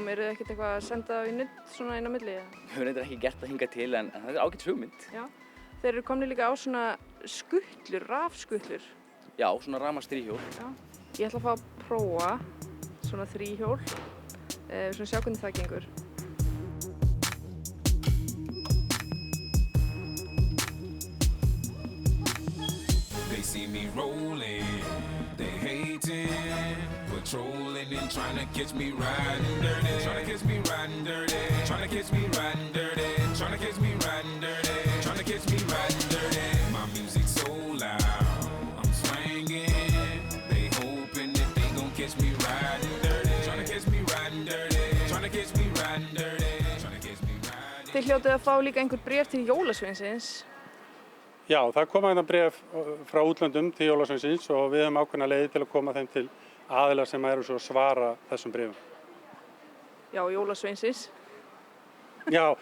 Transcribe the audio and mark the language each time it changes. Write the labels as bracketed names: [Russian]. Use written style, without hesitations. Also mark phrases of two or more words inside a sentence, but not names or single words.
[Icelandic] Eru þið ekkert eitthvað að senda það í nudd svona inn á milli? Við höfum reyndar ekki gert það hingað til, en það er ágætis hugmynd. Já. Þeir eru komnir líka á svona skuttlur, rafskuttlur. Já, svona rafmagnsþríhjól. Já. Ég ætla að fá að prófa svona þríhjól. Svona sjá hvernig það gengur. [English] They see me rolling, they hating, patrolling and trying to catch me riding dirty, trying to catch me riding dirty, trying to catch me riding dirty, trying to catch me riding dirty, trying to catch me riding dirty. My music's so loud, I'm swinging, they hoping that they gon' catch me riding dirty, trying to catch me riding dirty, trying to catch me riding dirty, trying to catch me riding. [Icelandic] Þið hljótið að fá líka einhver bréf til jólasveinsins. Já, það koma hérna bréf frá útlöndum til Jólasveinsins og við höfum ákveðna leiði til að koma þeim til aðilar sem eru svo að svara þessum bréfum. Já, jólasveinsins. Já.